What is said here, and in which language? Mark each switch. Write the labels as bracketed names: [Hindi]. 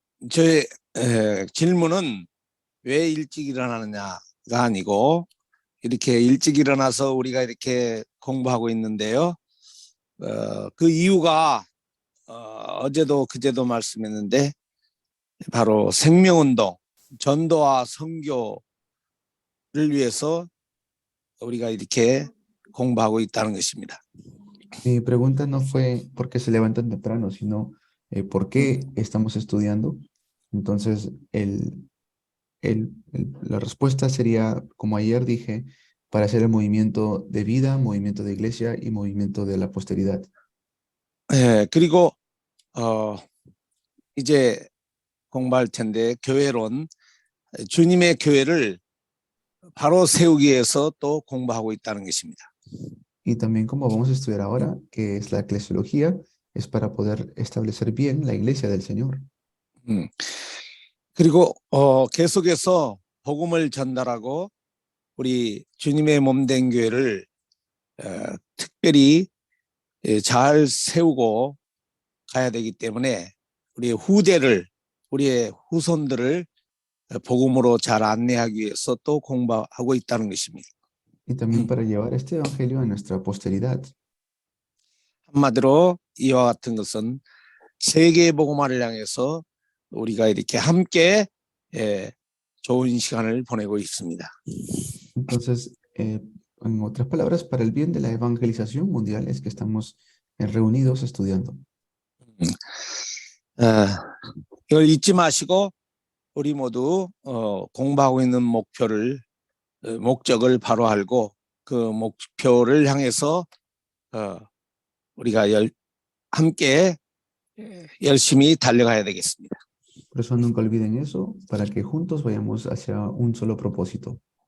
[Korean] 저의 질문은 왜 일찍 일어나느냐가 아니고 이렇게 일찍 일어나서 우리가 이렇게 공부하고 있는데요. 그 이유가 어제도 그제도 말씀했는데 바로 생명운동, 전도와 선교를 위해서 우리가 이렇게 공부하고 있다는 것입니다. [Spanish] Mi pregunta no fue por qué se levantan temprano, sino por qué estamos estudiando. Entonces, la respuesta sería, como ayer dije, para hacer el movimiento de vida, movimiento de iglesia y movimiento de la posteridad. [Korean] 예, 그리고 이제 공부할 텐데 교회론 주님의 교회를 바로 세우기 위해서 또 공부하고 있다는 것입니다. [Spanish] Y también como vamos a estudiar ahora, que es la eclesiología, es para poder establecer bien la iglesia del Señor. [Korean] 그리고 계속해서 복음을 전달하고 우리 주님의 몸된 교회를 특별히 잘 세우고 가야 되기 때문에 우리의 우리의 후손들을 복음으로 잘 안내하기 위해서 또 공부하고 있다는 것입니다. [Spanish] Y también para llevar este evangelio a nuestra posteridad. [Korean] 한마디로 이와 같은 것은 세계 복음화를 향해서 우리가 이렇게 함께 좋은 시간을 보내고 있습니다. [Spanish] Entonces, en otras palabras, para el bien de la evangelización mundial es que estamos reunidos estudiando. [Korean] 이걸 잊지 마시고 우리 모두 공부하고 있는 목적을 바로 알고 그 목표를 향해서 우리가 함께 열심히 달려가야 되겠습니다. [Spanish] Por eso nunca olviden eso, para que juntos vayamos hacia un solo propósito.